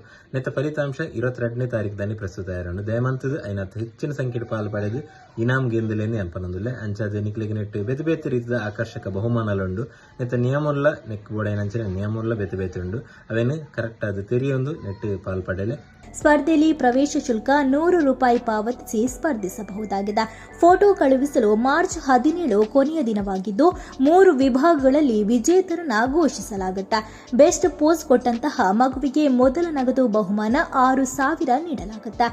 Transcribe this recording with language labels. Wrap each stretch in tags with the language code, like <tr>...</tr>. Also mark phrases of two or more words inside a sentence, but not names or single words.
<tcy>ನೆತ್ತ ಫಲಿತಾಂಶ 22ನೇ ತಾರೀಕು ದಾನಿ ಪ್ರಸ್ತುತ ಆಯರಂಡು. ದಯಮಂತದ ಐನತ್ತು ಹೆಚ್ಚಿನ ಸಂಖ್ಯೆಡ್ ಪಾಲು ಪಡೆದು ಇನಾಮ್ ಗೆಂದಲೇನೆ ಅನ್ಪನೊಂದುಲ್ಲೆ. ಅಂಚಾದ ನಿಕ್ಲೆಗ್ ನೆಟ್ಟು ಬೇತೆ ಬೇತೆ ರೀತಿಯ ಆಕರ್ಷಕ ಬಹುಮಾನಲುಂಡು. ನೆತ್ತ ನಿಯಮುಲ್ಲ ನೆಕ್ ಬೋಡೈನಂಚಿನ ನಿಯಮುಲ್ಲ ಬೇತೆ ಬೇತೆ ಉಂಡು. ಅವೇನು ಕರೆಕ್ಟ್ ಆದ ತೆರಿಯೊಂದು ನೆಟ್ಟು ಪಾಲ್ಪಡೆಲೆ.</tcy> <kn>ಸ್ಪರ್ಧೆಯಲ್ಲಿ ಪ್ರವೇಶ ಶುಲ್ಕ 100 ರೂಪಾಯಿ ಪಾವತಿಸಿ ಸ್ಪರ್ಧಿಸಬಹುದಾಗಿದೆ. ಫೋಟೋ ಕಳುಹಿಸಲು ಮಾರ್ಚ್ 17 ಕೊನೆಯ ದಿನವಾಗಿದ್ದು 3 ವಿಭಾಗಗಳಲ್ಲಿ ವಿಜೇತರನ್ನ ಘೋಷಿಸಲಾಗುತ್ತೆ.</kn> <en>best pose</en> <kn>ಕೊಟ್ಟಂತಹ ಮಗುವಿಗೆ ಮೊದಲ ನಗದು ಬಹುಮಾನ 6,000 ನೀಡಲಾಗುತ್ತೆ.</kn>